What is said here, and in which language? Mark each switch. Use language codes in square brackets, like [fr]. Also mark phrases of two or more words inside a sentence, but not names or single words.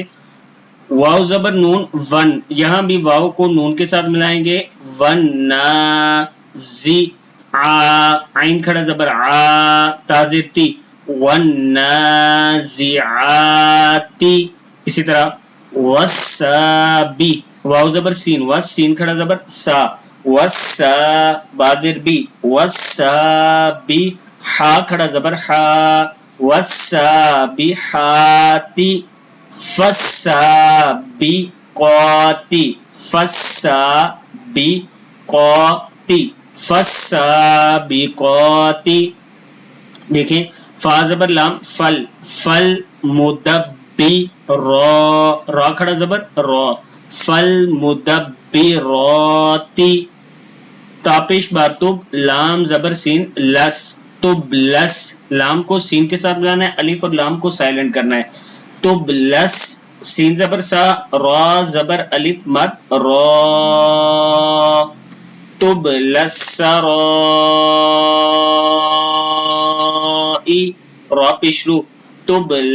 [ur] واو زبر نون ون، یہاں بھی واو کو نون کے ساتھ ملائیں گے، ون نا زی، عین کھڑا زبر آ، تا زیر تی، ون نازعاتی۔ اسی طرح وسابی، واو زبر سین، وس سین کھڑا زبر سا، وسا با زیر بی، وسابی، ہا کھڑا زبر ہا، وسابحاتی، فالسابقاتی، فالسابقاتی، فالسابقاتی۔ دیکھیں فا زبر لام فل، فل مدبی را، را کھڑا زبر را، فل مدبراتی، تاپش باتب لام زبر سین لس، تب لس، لام کو سین کے ساتھ ملانا ہے، الف اور لام کو سائلنٹ کرنا ہے، تب لس، سین زبر سا، را زبر الف مد را، تب لسرائی، را پیش رو، تب